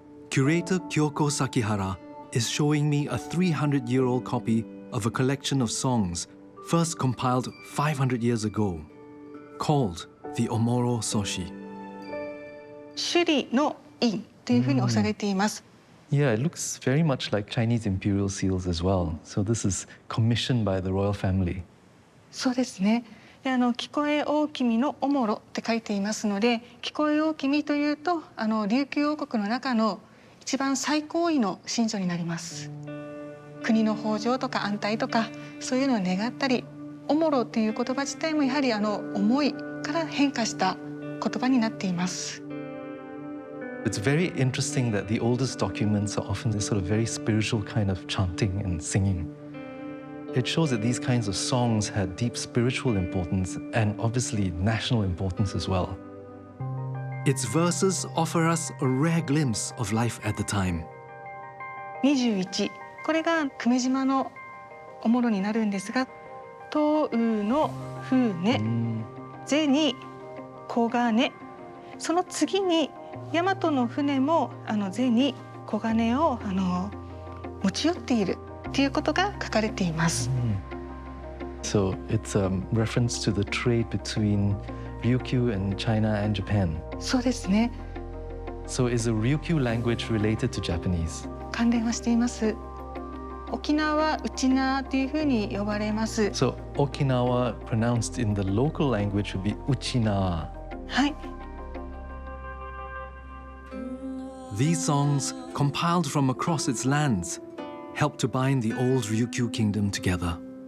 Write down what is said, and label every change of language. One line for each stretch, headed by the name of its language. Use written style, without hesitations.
English: Curator Kyoko Sakihara is showing me a 300-year-old copy of a collection of songs first compiled 500 years ago, called the Omoro Soshi.
Japanese: 首里の印というふうに押されています。
English: Yeah, it looks very much like Chinese imperial seals as well. So this is commissioned by the royal family.
Japanese: そうですね。で聞こえ大君のおもろって書いていますので、聞こえ大君というと琉球王国の中の一番最高位の神女になります。国の豊穣とか安泰とかそういうのを願ったり、おもろという言葉自体もやはり思いから変化した言葉になっています。
English: It's very interesting that the oldest documents are often this sort of very spiritual kind of chanting and singing. It shows that these kinds of songs had deep spiritual importance and obviously national importance as well. Its verses offer us a rare glimpse of life at the time.
Japanese: 21、これが久米島のおもろになるんですが、東雨の船、銭に黄金、その次に大和の船も銭、黄金を持ち寄っているということが書かれています。
English: So it's a reference to the trade between Ryukyu and China and Japan.
Japanese: そうですね。
English: So is the Ryukyu language related to Japanese?
Japanese: 関連はしています。沖縄はウチナーというふうに呼ばれます。
English: So Okinawa pronounced in the local language would be Uchina.
Japanese: はい。
English: These songs, compiled from across its lands, helped to bind the old Ryukyu Kingdom together.